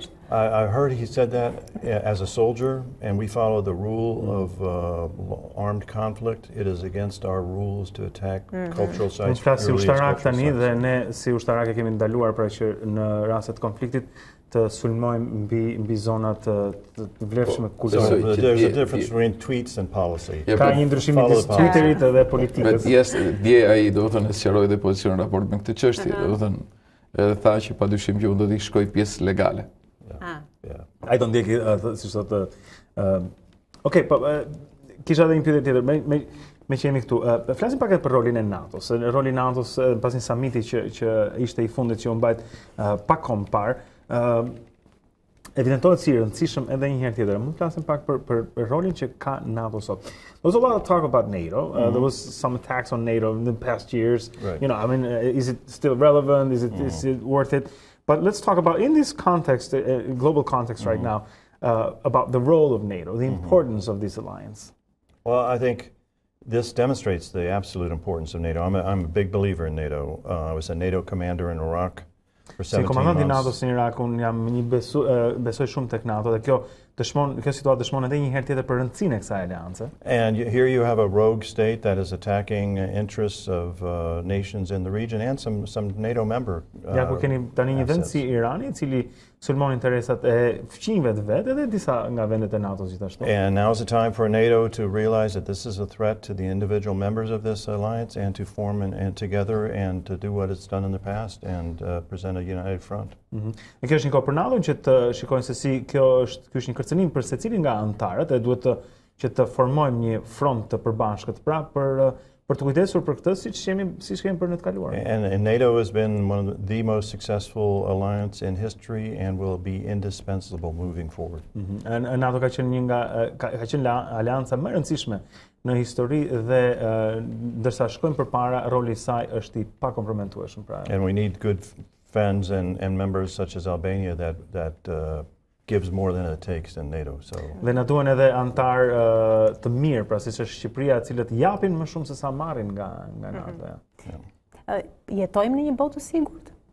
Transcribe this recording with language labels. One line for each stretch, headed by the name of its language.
English: I heard he said that as a soldier, and we follow the rule of armed conflict. It is against our rules to attack cultural sites.
Albanian: Unë flas si ushtarak tani, dhe ne si ushtarak e kemi ndaluar pra që në raste të konfliktit të sulmojmë mbi zona të vlefshme kulturore.
English: There's a difference between tweets and policy.
Albanian: Ka një ndryshim midis Twitterit dhe politikës. Dje ai do të thonë sqaroi dhe pozicionin në raport me këtë çështje, do të thonë edhe tha që padyshim që unë do t'i shkoj pjesë legale. Ai do ndjeki, si thotë. Okej, po kisha edhe një pyetje tjetër. Me që jemi këtu, flasim pak edhe për rolin e NATO-s. Roli i NATO-s pas një samiti që ishte i fundit që u mbajt pak kohë më parë, evidentohet si i rëndësishëm edhe një herë tjetër. Mund të flasim pak për rolin që ka NATO sot.
English: There was a lot of talk about NATO. There was some attacks on NATO in the past years. Right. You know, I mean, is it still relevant? Is it worth it? But let's talk about, in this context, global context right now, about the role of NATO, the importance of this alliance. Well, I think this demonstrates the absolute importance of NATO. I'm a big believer in NATO. I was a NATO commander in Iraq for 17 months.
Albanian: Si komandant i NATO-s në Irak, unë jam një besoj shumë tek NATO, dhe kjo situatë dëshmon edhe një herë tjetër për rëndësinë e kësaj aleance.
English: And here you have a rogue state that is attacking interests of nations in the region and some NATO member.
Albanian: Ja ku keni tani një vend si Irani, i cili sulmon interesat e fqinjve të vet, edhe disa nga vendet e NATO-s gjithashtu.
English: And now's the time for NATO to realize that this is a threat to the individual members of this alliance, and to form and together and to do what it's done in the past and present a united front.
Albanian: Dhe kjo është një kohë për NATO që të shikojnë se si kjo është një kërcënim për secilin nga anëtarët, e duhet që të formojmë një front të përbashkët pra për të kujdesur për këtë siç kemi për në të kaluar.
English: And NATO has been one of the most successful alliance in history and will be indispensable moving forward.
Albanian: NATO ka qenë aleanca më e rëndësishme në histori, dhe ndërsa shkojmë përpara, roli i saj është i pakomprometueshëm pra.
English: And we need good friends and members such as Albania that gives more than it takes in NATO. So
Albanian: dhe na duhen edhe antar të mirë, pra siç është Shqipëria, të cilët japin më shumë se sa marrin nga NATO. Jetojmë në një botë të sigurt?